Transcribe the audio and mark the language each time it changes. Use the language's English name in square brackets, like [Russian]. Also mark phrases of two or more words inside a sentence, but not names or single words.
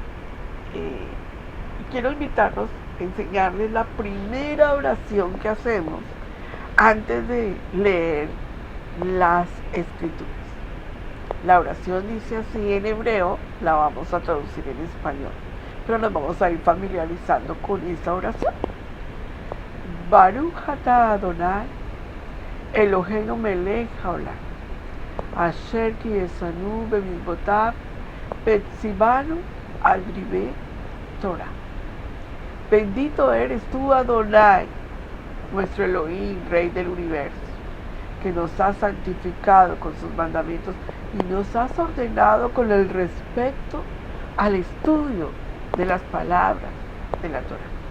[Spanish] Quiero invitarlos a enseñarles la primera oración que hacemos antes de leer las escrituras. La oración dice así en hebreo, la vamos a traducir en español, pero nos vamos a ir familiarizando con esta oración. [Hebrew] ברוך אתה אדוני, אלוהינו מלך העולם, אשר קידשנו במצוותיו, וציוונו על דברי תורה. [Spanish] Bendito eres tú, Adonai, nuestro Elohim, Rey del universo, que nos has santificado con sus mandamientos y nos has ordenado con el respecto al estudio de las palabras de la Torah.